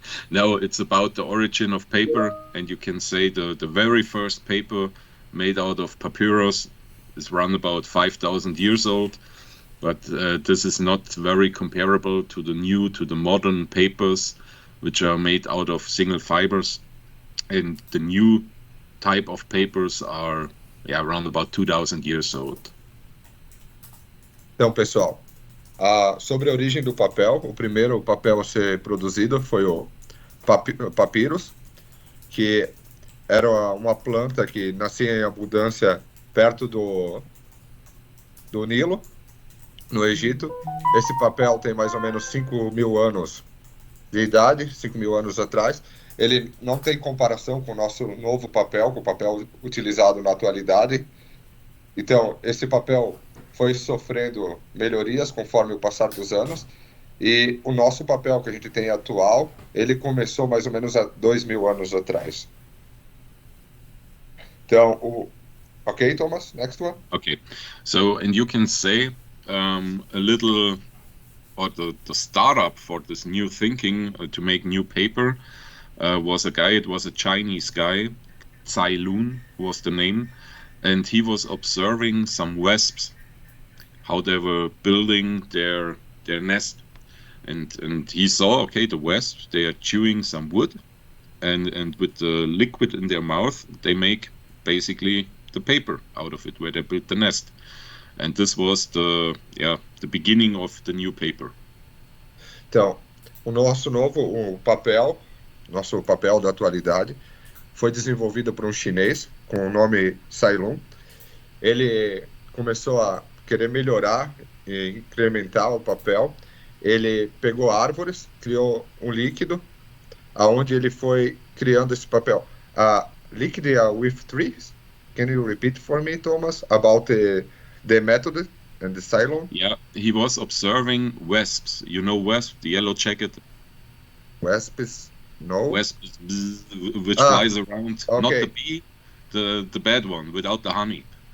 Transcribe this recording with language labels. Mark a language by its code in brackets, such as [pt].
[en] No, it's about the origin of paper, and you can say the very first paper made out of papyrus is around about 5,000 years old, but this is not very comparable to the modern papers, which are made out of single fibers, and the new type of papers are around about 2,000 years old. [pt] Então, pessoal, sobre a origem do papel, o primeiro papel a ser produzido foi o papyrus, que era uma planta que nascia em abundância perto do Nilo, no Egito. Esse papel tem mais ou menos 5.000 anos de idade, 5.000 anos atrás. Ele não tem comparação com o nosso novo papel, com o papel utilizado na atualidade. Então, esse papel foi sofrendo melhorias conforme o passar dos anos, e o nosso papel que a gente tem atual, ele começou mais ou menos há 2.000 anos atrás. Então, [en] okay, Thomas, next one. Okay, so and you can say a little, or the startup for this new thinking to make new paper was a guy. It was a Chinese guy, Cai Lun was the name, and he was observing some wasps, how they were building their nest, and he saw, okay, the wasps, they are chewing some wood, and with the liquid in their mouth they make basically the paper out of it where they built the nest, and this was the beginning of the new paper. [pt] Então, o nosso papel da atualidade foi desenvolvido por um chinês com o nome Cai Lun. Ele começou a querer melhorar e incrementar o papel. Ele pegou árvores, criou um líquido, aonde ele foi criando esse papel. [en] Liquid with trees. Can you repeat for me, Thomas, about the method and the Cai Lun? Yeah, he was observing wasps. You know wasp, the yellow jacket. Wasps, no. Wasp, which flies around. Okay. Not the bee, the bad one without the honey.